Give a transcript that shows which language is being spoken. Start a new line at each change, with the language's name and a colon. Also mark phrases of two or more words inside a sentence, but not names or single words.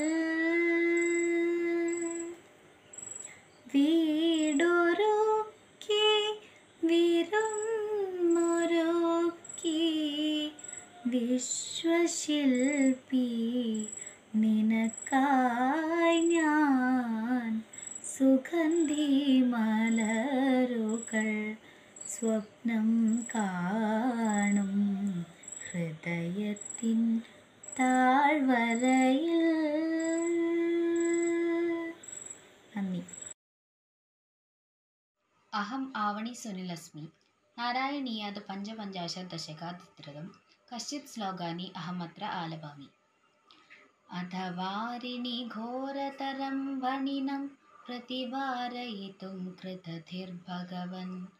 Malayalam: വീടൊരുക്കി വിരുന്നൊരുക്കി വിശ്വശില്പി നിനക്കായി ഞാൻ സുഗന്ധി മലരുകൾ സ്വപ്നം കാണും ഹൃദയത്തിൻ താഴ്വരയിൽ. നന്ദി.
Sanskrit: अहम् आवणी सुनिलस्मि. नारायणीयात् पञ्चपञ्चाशद्दशकाधिकृतं कश्चित् श्लोकानि अहमत्र आलपामि. अधवारिणि घोरतरं वणिनं प्रतिवारयितुं कृतधिर्भगवन्